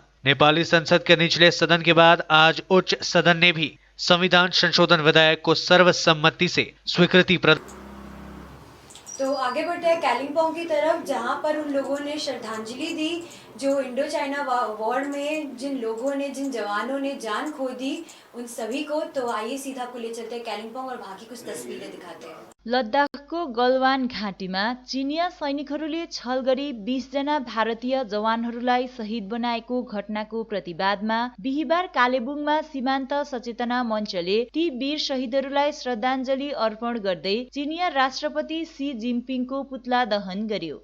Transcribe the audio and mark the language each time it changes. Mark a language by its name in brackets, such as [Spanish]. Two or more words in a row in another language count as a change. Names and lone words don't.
[Hindi] नेपाली संसद के निचले सदन के बाद आज उच्च सदन ने भी संविधान संशोधन विधेयक को सर्वसम्मति से स्वीकृति प्रदान। तो आगे बढ़ते हैं कालिम्पोंग की तरफ, जहां पर उन लोगों ने श्रद्धांजलि दी जो [English] Indo China war [Hindi] में जिन लोगों ने, जिन जवानों ने जान खो दी, उन सभी को। तो आइए सीधा को ले चलते हैं कालिम्पोंग और वहां की कुछ तस्वीरें दिखाते हैं। [Nepali] लद्दाखको गलवान घाटीमा चिनिया सैनिकहरूले छल गरी 20 जना भारतीय जवानहरूलाई शहीद बनाएको घटनाको प्रतिवादमा बिहीबार कालेबुङमा सीमान्त सचेतना मञ्चले ती वीर शहीदहरूलाई श्रद्धाञ्जली अर्पण गर्दै चिनिया राष्ट्रपति सी जिनपिङको पुतला दहन गर्यो।